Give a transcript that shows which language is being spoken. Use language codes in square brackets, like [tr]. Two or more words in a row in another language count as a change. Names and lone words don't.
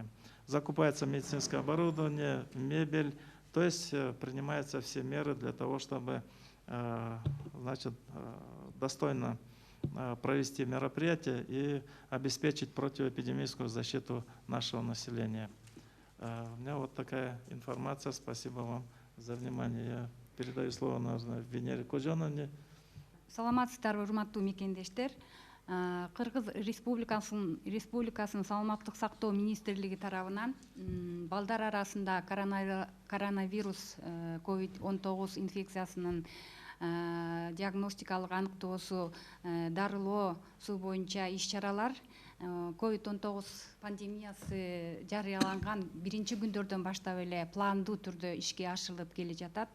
[ru] Закупается медицинское оборудование, мебель, то есть принимаются все меры для того, чтобы достойно провести мероприятие и обеспечить противоэпидемическую защиту нашего населения. У меня вот такая информация. Спасибо вам за внимание. Я передаю слово, наверное, Венере Кожоновне. [ky] Саламатсыздарбы, урматтуу мекендештер. Кыргыз Республикасынын саламаттык сактоо министрлиги тарабынан балдар арасында коронавирус COVID-19 инфекциясынын диагностикалык аныктоосу дарылоосу боюнча иш-чаралар COVID-19 пандемиясы жарыяланган биринчи күндөрдөн баштап эле пландуу түрдө ишке ашырылып келе жатат.